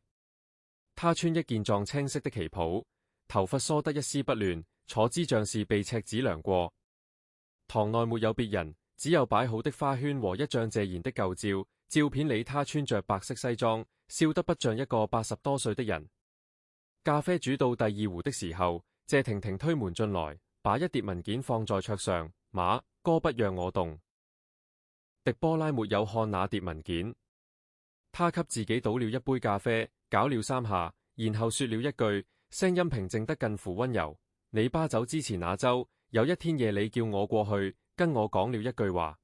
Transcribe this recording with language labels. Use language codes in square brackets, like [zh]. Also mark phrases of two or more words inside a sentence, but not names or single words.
[zh] 他穿一件藏青色的旗袍，頭髮梳得一絲不亂，坐姿像是被尺子量過。堂內沒有別人，只有擺好的花圈和一張謝賢的舊照。照片裏他穿着白色西裝，笑得不像一個80多歲的人。咖啡煮到第2壺的時候，謝婷婷推門進來，把一疊文件放在桌上。馬哥不讓我動。狄波拉沒有看那疊文件，他給自己倒了一杯咖啡，攪了3下，然後說了一句，聲音平靜得近乎溫柔：你巴走之前那周，有一天夜你叫我過去，跟我講了一句話。